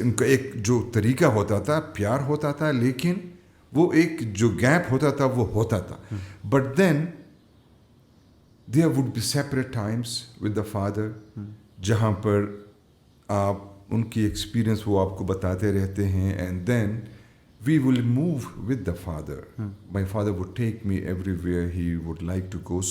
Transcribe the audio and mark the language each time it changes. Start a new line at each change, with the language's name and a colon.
Hindi: उनका एक जो तरीका होता था, प्यार होता था, लेकिन वो एक जो गैप होता था वो होता था.
English: but then there would be separate times with the father,
Hindi: जहाँ पर आप उनकी एक्सपीरियंस वो आपको बताते रहते हैं.
English: And then we will move with the father. My father would take me everywhere he would like to go.